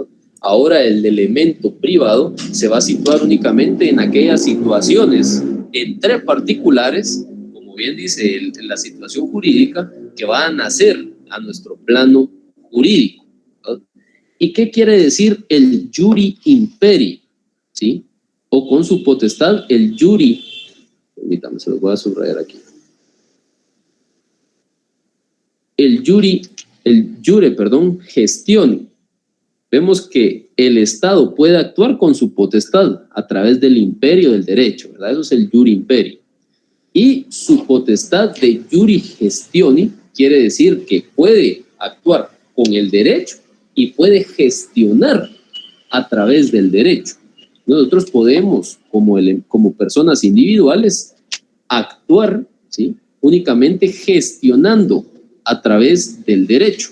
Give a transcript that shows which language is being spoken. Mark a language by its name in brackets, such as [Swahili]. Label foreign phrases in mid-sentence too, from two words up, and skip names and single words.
[Spanish] Ahora el elemento privado se va a situar únicamente en aquellas situaciones entre particulares, como bien dice la situación jurídica, que van a nacer a nuestro plano jurídico, ¿verdad? ¿Y qué quiere decir el [Latin] iuri imperii? [Spanish] ¿Sí? O con su potestad el iuri, permítame, se lo voy a subrayar aquí. [Latin] El iure, gestione. [Spanish] Vemos que el Estado puede actuar con su potestad a través del imperio del derecho, ¿verdad? Eso es el [Latin] iure imperii. [Spanish] Y su potestad de [Latin] iuri gestione [Spanish] quiere decir que puede actuar con el derecho y puede gestionar a través del derecho. Nosotros podemos, como personas individuales, actuar, ¿sí?, únicamente gestionando a través del derecho.